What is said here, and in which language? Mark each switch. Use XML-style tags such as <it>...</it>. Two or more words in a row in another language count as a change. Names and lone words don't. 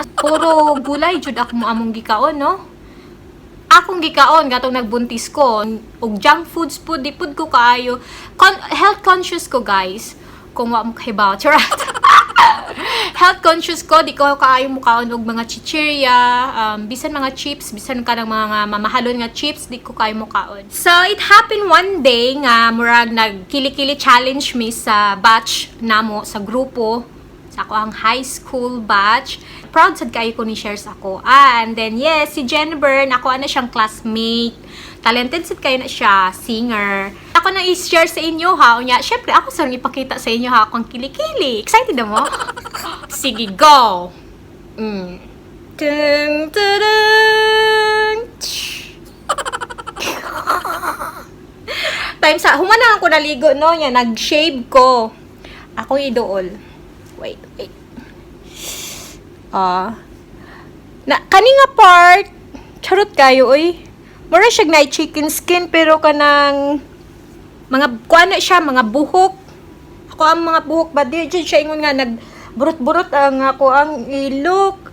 <ceb>Puro gulay, jud ako mo among gikaon, no? Akong gikaon, gatong nagbuntis ko, og</ceb> <en>junk foods</en> <ceb>po, di pud ko kaayo.</ceb> <en>Health conscious</en> <ceb>ko, guys. Kung wa mo kahibaw, charat.</ceb> <en>Health conscious</en> <ceb>ko, di ko kaayo mukaon og mga chichirya, bisan mga chips, bisan ka ng mga mamahalon nga chips, di ko kaayo mukaon.</ceb> <en>So, it happened one day</en> <ceb>nga murag nagkili-kili challenge me sa batch namo, sa grupo, sa ako ang</ceb> <en>high school batch.</en> <ceb>Proud sad kayo ko ni shares ako.</ceb> <en>And then, yes,</en> <ceb>si Jennifer, ako na siyang classmate. Talented sad kayo na siya, singer. Ako na i-share sa inyo ha. Unya, syempre, ako sa ipakita sa inyo ha akong kilikili. Excited na mo? Sige, go! Dun, dun, dun. Time sa, humana ako naligo, no? Yan, nag-shave ko. Ako idool. Wait. Kani nga part, charot kayo, uy. Mura siya na</ceb> <en>chicken skin,</en> <ceb>pero kanang mga kuana siya, mga buhok. Ako ang mga buhok ba di siya ingon nga nagburot-burot ang ako ang ilok.</ceb>